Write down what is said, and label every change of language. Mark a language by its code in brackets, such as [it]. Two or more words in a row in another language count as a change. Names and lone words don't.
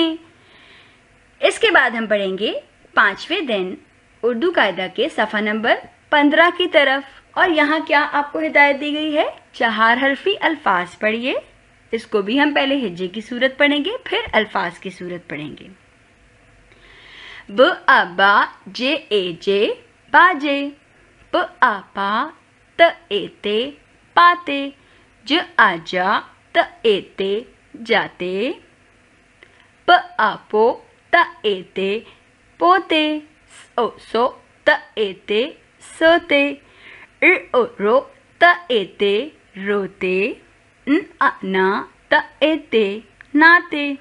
[ur] اس کے بعد ہم پڑھیں گے 5ویں دن اردو قاعدہ کے صفحہ نمبر 15 کی طرف، اور یہاں کیا آپ کو ہدایت دی گئی ہے؟ 4 حرفی الفاظ پڑھیے۔ اس کو بھی ہم پہلے ہجے کی صورت پڑھیں گے پھر الفاظ کی صورت پڑھیں گے۔ ب آ با جے اے جے باجے، پ آ پا ت اے تے پاتے، ج آ جا ت اے تے جاتے، پ آ پو ت اے تے پوتے، او سو ت اے تے سوتے، او رو ت اے تے روتے، نا ت اے تے ناتے،